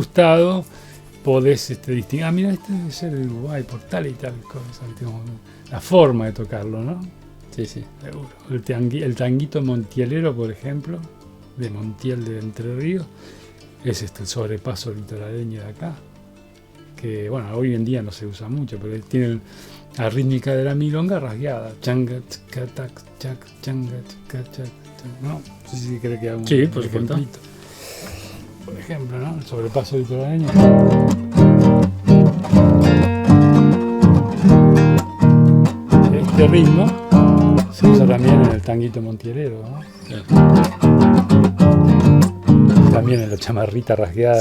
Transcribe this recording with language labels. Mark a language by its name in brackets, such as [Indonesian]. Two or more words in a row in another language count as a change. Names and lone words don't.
[Spanish] ajustado, podés distinguir, mira, este debe ser de Uruguay por tal y tal cosa, como la forma de tocarlo, ¿no? Sí, sí. Seguro. El tanguito montielero, por ejemplo, de Montiel de Entre Ríos, es el sobrepaso litoraleño de acá, que bueno, hoy en día no se usa mucho, pero tiene la rítmica de la milonga rasgueada, changa, tska, tac, chac, changa, tska, chac, chac, ¿no? No sé si cree que haga un Sí, por supuesto. ejemplito. Por ejemplo, ¿no? El sobrepaso litoraleño. Este ritmo se usa también en el tanguito montielero, ¿no? También en la chamarrita rasgueada